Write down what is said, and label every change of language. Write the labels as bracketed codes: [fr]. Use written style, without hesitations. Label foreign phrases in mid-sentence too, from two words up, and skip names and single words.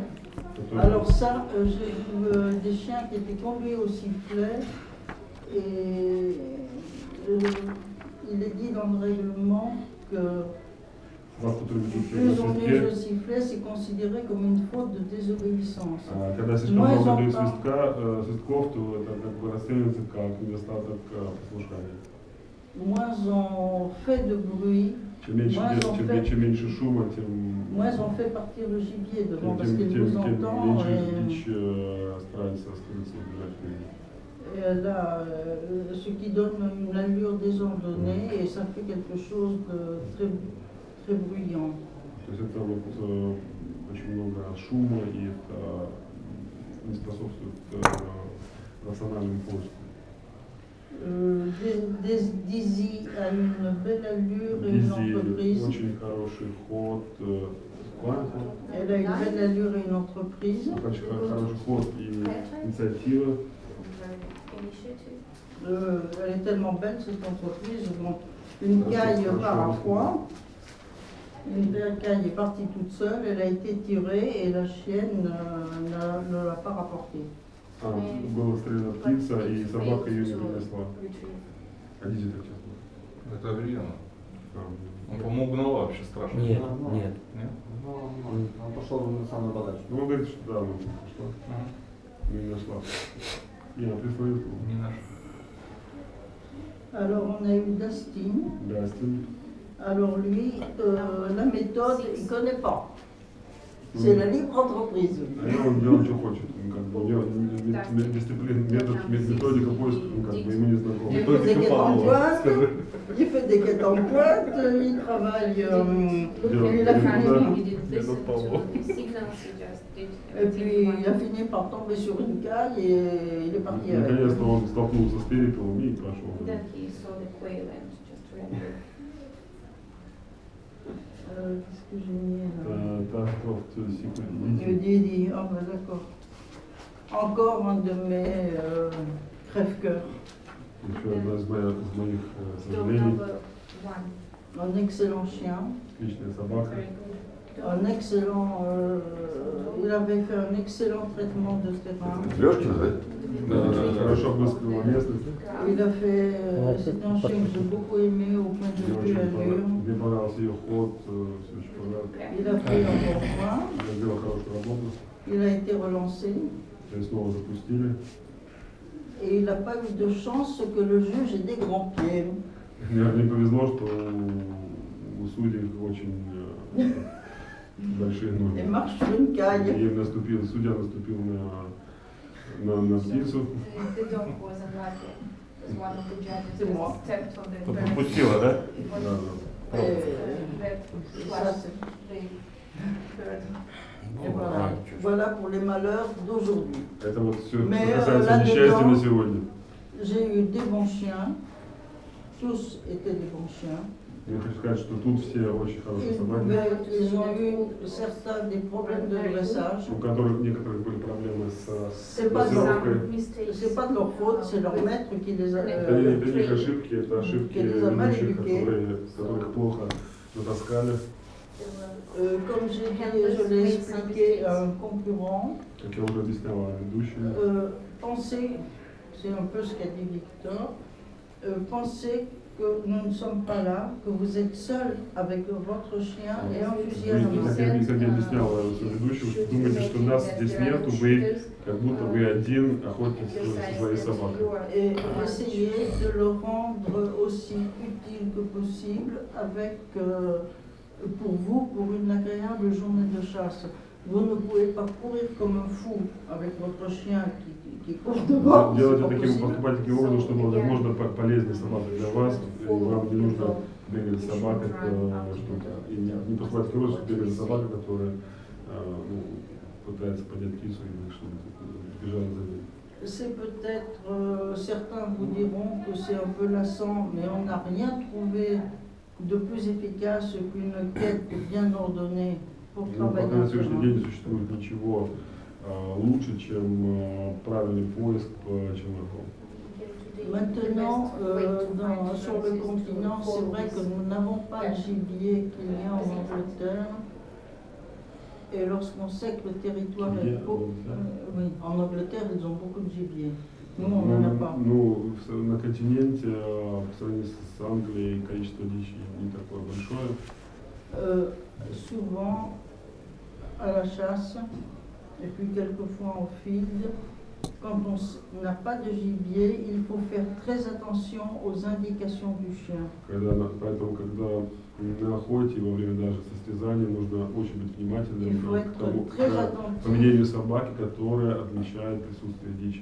[fr] Alors ça, j'ai vu des chiens qui étaient conduits au sifflet, et il est dit dans le règlement que plus on est le sifflet, c'est considéré comme une faute de désobéissance. [ru] Когда слишком много дают свистков, то это как бы расценивается как недостаток послушания. [fr] Moins on fait de bruit, moins on fait partir le gibier devant, parce qu'il vous entend. Et elle a ce qui donne une allure désordonnée, et ça fait quelque chose de très bruyant. [ru] То есть это вот очень много шума, и это не способствует рациональному поиску. [fr] Dizzy a une belle allure et une entreprise. [ru] Очень хороший ход. [fr] Elle a une belle allure et une entreprise. [ru] Очень хороший ход и инициатива. [fr] Elle est tellement belle, cette entreprise. Bon, une caille part à fois. Une caille est partie toute seule, elle a été tirée et la chienne ne l'a pas rapportée. [ru] Была стрелена птица, и собака ее не принесла. Ходите так часто. Это Адриана. Он, по-моему, угнала вообще страшно. Нет. Нет? Он пошел на самую подачу. Ну, он говорит, что да, она пошла. Но не нашла. И она прислала. Не нашла. [fr] Alors on a eu Dustin. Dustin. Alors lui, la méthode, il ne connaît pas. C'est la libre entreprise. [ru] Он делает, что хочет. Как бы, у него методика поиска, как бы, ему не знакома. [fr] Il fait des quêtes en pointe, il fait des quêtes en pointe, il travaille, il a fini, et puis il a fini par tomber sur une caille et il est parti avec. [ru] Наконец-то он столкнулся с перепелом и пошел. [fr] Qu'est-ce que j'ai mis là? Ah ben d'accord. Encore un de mes crève-cœurs. [ru] Еще одна из моих сожалений. [fr] Un excellent chien. [ru] Отличная собака. [fr] Un excellent, il avait fait un excellent traitement de terrain. [ru] Лёшкин, да? Хорошо обыскивала местность. [fr] Il a fait, c'est un chien que j'ai beaucoup aimé au point de vue allure. [ru] Мне понравился ее ход, все очень понравилось. [fr] Il a fait un bon point. [ru] Я сделал хорошую работу. [fr] Il a été relancé. [ru] И снова запустили. [fr] Et il n'a pas eu de chance que le juge ait des grands pieds. [ru] Мне повезло, что у судей очень большие ноги. [fr] Il marche sur une caille. [ru] И судья наступил на птицу. [fr] C'est moi. [ru] Пропустила, да? Да, [fr] Et voilà. Voilà pour les malheurs d'aujourd'hui. [ru] Это вот все [fr] Mais, [ru] касается несчастья на сегодня. [fr] J'ai eu des bons chiens. Tous étaient des bons chiens. [ru] Я хочу сказать, что тут все очень хорошие собаки, [fr] Ils ont eu certains des problèmes de dressage. [ru] у которых некоторых были проблемы с [fr] C'est pas [ru] дрессировкой. [fr] C'est pas de leur faute, c'est leur maître qui les a. [ru] Это не их ошибки, это ошибки ведущих, которых плохо натаскали. [fr] Comme j'ai dit, je l'ai expliqué à un concurrent. [ru] Как я уже объясняла ведущему. [fr] Pensez, c'est un peu ce qu'a dit Victor, pensez que nous ne sommes pas là, que vous êtes seul avec votre chien et un fusil à la main. [ru] Как я объясняла ведущему, что думаете, что нас здесь нету, вы как будто вы один охотитесь со своей собакой. [fr] Et essayez de le rendre aussi utile que possible avec, pour vous, pour une agréable journée de chasse. Vous ne pouvez pas courir comme un fou avec votre chien qui court devant. [ru] Поступать таким образом, чтобы было возможно полезнее собака для вас, и вам не нужно бегать за собакой, и не поступать таким образом, чтобы бегать за собакой, которая пытается поднять птицу или чтобы бежать за ней. [fr] C'est peut-être, certains vous diront que c'est un peu lassant, mais on n'a rien trouvé de plus efficace qu'une quête bien ordonnée pour travailler. [ru] Пока на сегодняшний день не существует ничего лучше, чем правильный поиск по челноку. [fr] Maintenant, sur le continent, c'est vrai que nous n'avons pas de gibier qu'il y a en Angleterre. Et lorsqu'on sait que le territoire est beau, oui, en Angleterre, ils ont beaucoup de gibier. Nous, on n'en a pas. [ru] Ну, на континенте, по сравнению с Англией, количество дичи не такое большое. [fr] Souvent, à la chasse, et puis quelquefois en field, quand on n'a pas de gibier, il faut faire très attention aux indications du chien. [ru] Поэтому, когда на охоте, во время даже состязания, нужно очень быть внимательным к поведению собаки, которое отличает присутствие дичи.